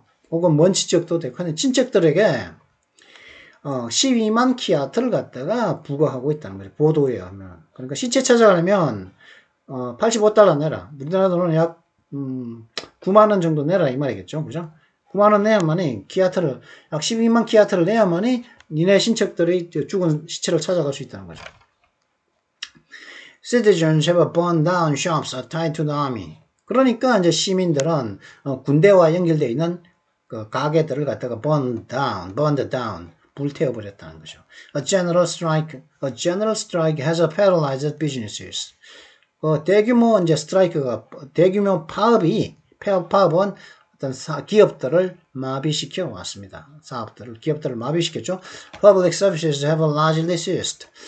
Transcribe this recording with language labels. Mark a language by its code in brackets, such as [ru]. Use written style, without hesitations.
[ko] 혹은 먼 친척도 되고 하는 친척들에게 12만 키아트를 갖다가 부과하고 있다는 거죠. 보도에 하면. 그러니까 시체 찾아가려면 85달러 내라. 우리나라 돈은 약 9만 원 정도 내라 이 말이겠죠. 그죠? 9만 원 내야만이 키아트를 약 12만 키아트를 내야만이 니네 친척들이 죽은 시체를 찾아갈 수 있다는 거죠. [en] Citizens have burned down shops tied to the army. [ko] 그러니까 이제 시민들은 군대와 연결되어 있는 그 가게들을 갖다가 burned down, 불태워버렸다는 거죠. [en] A general strike has paralyzed businesses. [ko] 대규모 이제 스트라이크가 대규모 파업은 어떤 기업들을 마비시켜 왔습니다. 기업들을 마비시켰죠. [en] Public services have largely ceased.